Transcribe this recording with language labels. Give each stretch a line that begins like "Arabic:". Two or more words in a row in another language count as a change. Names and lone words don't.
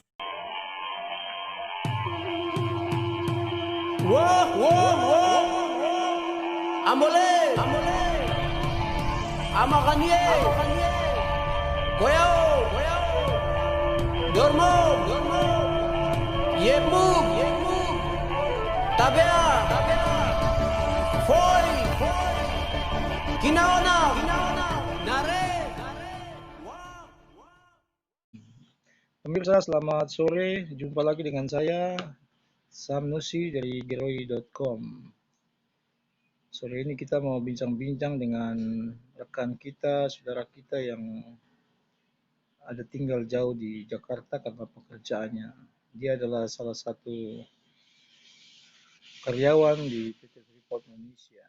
Indonesian: Amole, Amakanye, Koyaw, Dormum, Yetmum, Tabea, Foy, Kinaona, Nare. Pemirsa selamat sore, jumpa lagi dengan saya Sam Nusi dari geroi.com. Sore ini kita mau bincang-bincang dengan rekan kita, saudara kita yang ada tinggal jauh di Jakarta karena pekerjaannya. Dia adalah salah satu karyawan di PT Freeport Indonesia.